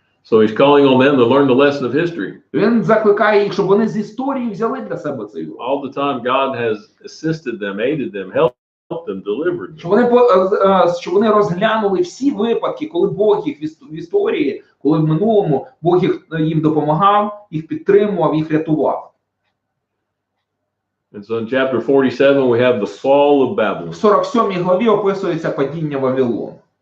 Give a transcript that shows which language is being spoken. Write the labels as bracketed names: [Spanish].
[English] So he's calling on them to learn the lesson of history. [Ukrainian] Він закликає їх, щоб вони з історії взяли для себе цей урок. [English] All the time God has assisted them, aided them, helped them, delivered them. [Ukrainian] Щоб вони розглянули всі випадки, коли Бог їх в історії, коли в минулому Бог їм допомагав, їх підтримував, їх рятував. [English] And so in chapter 47 we have the fall of Babylon, [Ukrainian] В 47 главі описується падіння Вавилону.